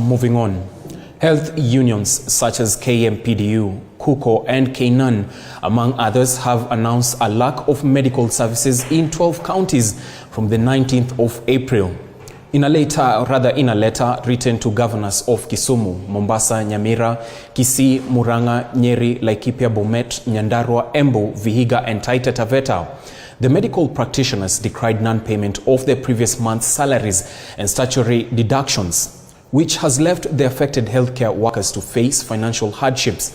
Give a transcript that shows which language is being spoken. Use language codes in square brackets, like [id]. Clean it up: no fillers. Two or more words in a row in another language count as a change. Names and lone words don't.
[en] But moving on. Health unions such as KMPDU, KUKO and KNUN, among others, have announced a lack of medical services in 12 counties from the 19th of April. In a letter written to governors of Kisumu, Mombasa, Nyamira, Kisii, Murang'a, Nyeri, Laikipia, Bomet, Nyandarua, Embu, Vihiga and Taita Taveta, the medical practitioners decried non-payment of their previous month's salaries and statutory deductions, which has left the affected healthcare workers to face financial hardships.